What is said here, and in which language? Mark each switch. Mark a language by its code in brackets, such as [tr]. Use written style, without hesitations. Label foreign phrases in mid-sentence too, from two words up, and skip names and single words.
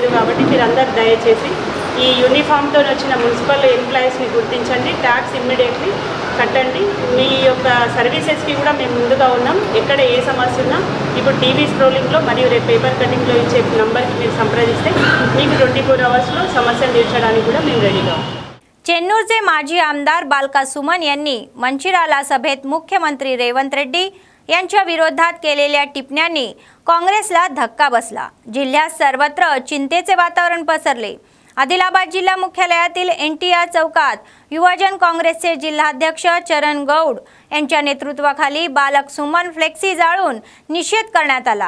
[te] కాబట్టి మీరు అందరు దయచేసి ఈ యూనిఫామ్తో వచ్చిన [en] municipal employees [te] గుర్తించండి, [en] tax immediately [te] కట్టండి. మీ యొక్క సర్వీసెస్కి కూడా మేము ముందుగా ఉన్నాం. ఎక్కడ ఏ సమస్య ఉన్నా ఇప్పుడు [en] TV scrolling [te] మరియు రేపు [en] paper cutting [te] ఇచ్చే నంబర్కి మీరు संप्रदिస్తే మీకు 24 hours సమస్యను తీర్చడానికి కూడా మేము రెడీగా ఉన్నాం. [mr] चेन्नूरचे माजी आमदार बालका सुमन यांनी मंचिराला सभेत मुख्यमंत्री रेवंत रेड्डी यांच्या विरोधात केलेल्या टिप्पण्यांनी काँग्रेसला धक्का बसला. जिल्ह्यात सर्वत्र चिंतेचे वातावरण पसरले. आदिलाबाद जिल्हा मुख्यालयातील NTR चौकात युवजन काँग्रेसचे जिल्हाध्यक्ष चरण गौड यांच्या नेतृत्वाखाली बालक सुमन फ्लेक्सी जाळून निषेध करण्यात आला.